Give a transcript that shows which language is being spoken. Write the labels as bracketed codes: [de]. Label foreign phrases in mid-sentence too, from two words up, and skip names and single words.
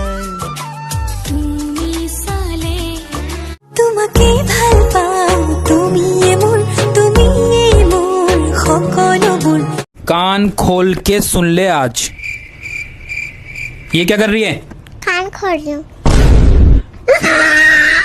[as] তুমি চালে তোমাকে ভাল পাওঁ তুমিয়ে মোৰ সকলোবোৰ। [hi] कान खोल के सुन ले आज। ये क्या कर रही है? कान खोल रही हूँ।